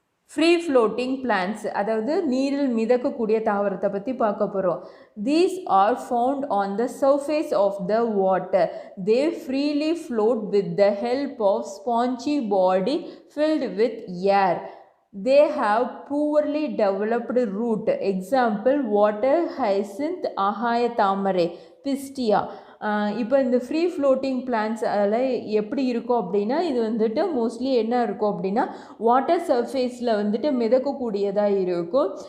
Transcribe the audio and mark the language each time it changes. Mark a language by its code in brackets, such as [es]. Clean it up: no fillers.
[ta] Free floating plans, அதாவது நீரில் மிதக்கக்கூடிய தாவரத்தை பற்றி பார்க்க போகிறோம். [en] These are found on the surface of the water. They freely float with the help of spongy body filled with air. They have poorly developed root. Example: water hyacinth, ahaya thamare, pistia. [ta] இப்போ இந்த free floating plans அதில் எப்படி இருக்கும் அப்படின்னா இது வந்துட்டு mostly என்ன இருக்கும் அப்படின்னா வாட்டர் சர்ஃபேஸில் வந்துட்டு மிதக்கக்கூடியதாக இருக்கும்.